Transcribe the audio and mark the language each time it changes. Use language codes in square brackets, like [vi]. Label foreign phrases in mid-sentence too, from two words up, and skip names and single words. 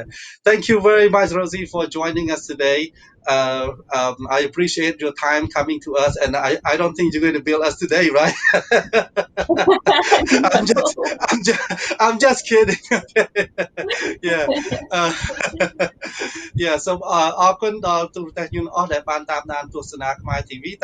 [en] Thank you very much, Rosie, for joining us today. I appreciate your time coming to us, and I don't think you're going to bill us today, right? I'm just, No. I'm just kidding. Yeah. Uh, yeah. So [km] អរគុណដល់ទូរទស្សន៍ជនអស់ដែលបានតាមដានទស្សនា Khmer TV